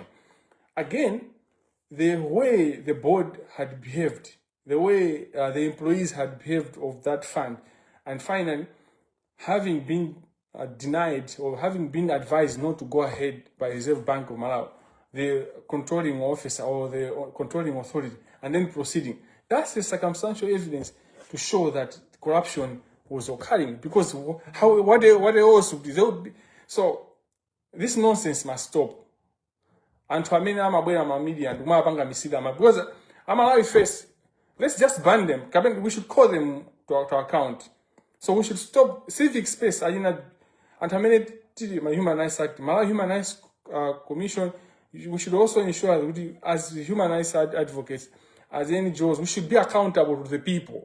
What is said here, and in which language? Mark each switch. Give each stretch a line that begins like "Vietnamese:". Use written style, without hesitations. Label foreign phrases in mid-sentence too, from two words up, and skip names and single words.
English: Again, the way the board had behaved, the way the employees had behaved of that fund, and finally, having been denied or having been advised not to go ahead by Reserve Bank of Malawi, the controlling officer or the controlling authority, and then proceeding. That's the circumstantial evidence to show that corruption was occurring. Because what else would be? So this nonsense must stop. And to
Nyanja: amena amabwera
English: media and
Nyanja: umapanga misida
English: because Malawi first, let's just ban them. We should call them to account. So we should stop civic space. And my Human Rights Act, Malawi Human Rights Commission. We should also ensure that as human rights advocates, as NGOs, we should be accountable to the people.